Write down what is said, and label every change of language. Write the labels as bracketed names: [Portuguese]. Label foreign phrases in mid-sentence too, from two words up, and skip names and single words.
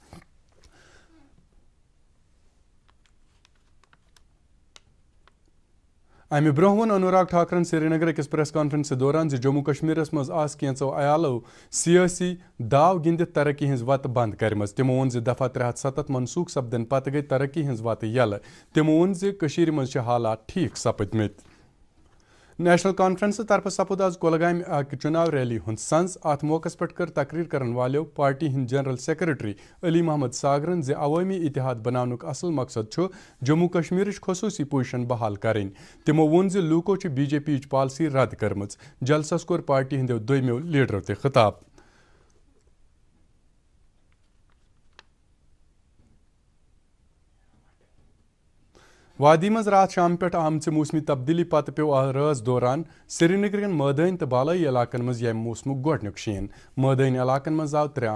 [Kashmiri] امہ برونٛہہ ووٚن انوراگ ٹھاکرن سری نگر أکِس پریس کانفرنس دوران ز جموں کشمیرس مز آز کینژو عیالو سیاسی داو گندتھ ترقی ہنز وتہ بند کرمژ تمو ووٚن ز دفعہ 370 منسوخ سپدن پتہ گئی ترقی ہنز وتہ یلہ تمو ووٚن ز کشیر مز حالات ٹھیک سپدمت نیشنل کانفرنس طرف سپد آز کولگام اکہ چناو ریلی ہند سنز ات موقع پہ کر تقریر کرن والو پارٹی ہند جنرل سیکرٹری علی محمد ساگرن ز عوامی اتحاد بناونک اصل مقصد جموں کشمیر خصوصی پوزیشن بحال کریں تمو ووٚن ز لوکو بی جے پی پالسی رد کرمژ جلسس کور پارٹی ہندو دویمو لیڈرو تہ خطاب وادی مز رات شام پہ آمژ موسمی تبدیلی پتہ پیو رٲژ دوران سری نگرکن مٲدٲنی تو بالائی علاقن مز ییٚمہِ موسمک گۄڈنیُک شیٖن مٲدٲنی علاقن مز آو 3